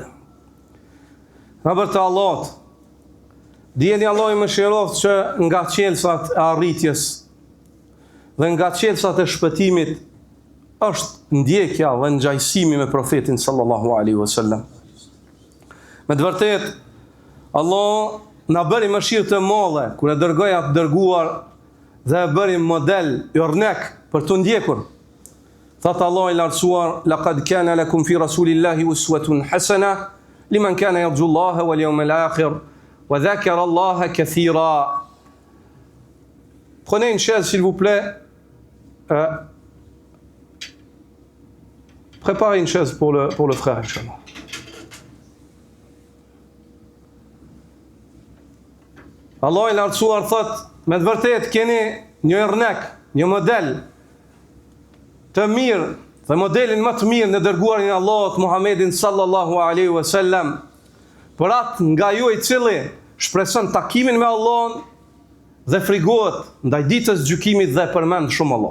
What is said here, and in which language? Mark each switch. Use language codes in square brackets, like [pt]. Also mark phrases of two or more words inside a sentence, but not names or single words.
[sq] Rabër të Allahut, dijeni Allah i mëshiroft që nga qelësat e arritjes dhe nga qelësat e shpëtimit është ndjekja dhe ngjajsimi me profetin [ar] صلى الله عليه وسلم. [sq] Me të vërtet, Allah na bëri mëshirë të madhe kur e dërgoi atë dërguar dhe e bëri model jornek për të ndjekur. Thot Allah i lartësuar: [ar] "لقد كان لكم في رسول الله أسوة حسنة لمن كان يرجو الله واليوم الآخر وذكر الله كثيرا." [fr] Prenez une chaise s'il vous plaît. Préparez une chaise pour le frère, inchallah. [sq] Allah i lartësuar thot, me të vërtet keni një jornek, një model të mirë, dhe modelin më të mirë në dërguarin e Allahut Muhammedin [ar] صلى الله عليه وسلم, [sq] për atë nga ju i cili shpreson takimin me Allahun dhe frigohet ndaj ditës gjykimit dhe përmend shumë Allah.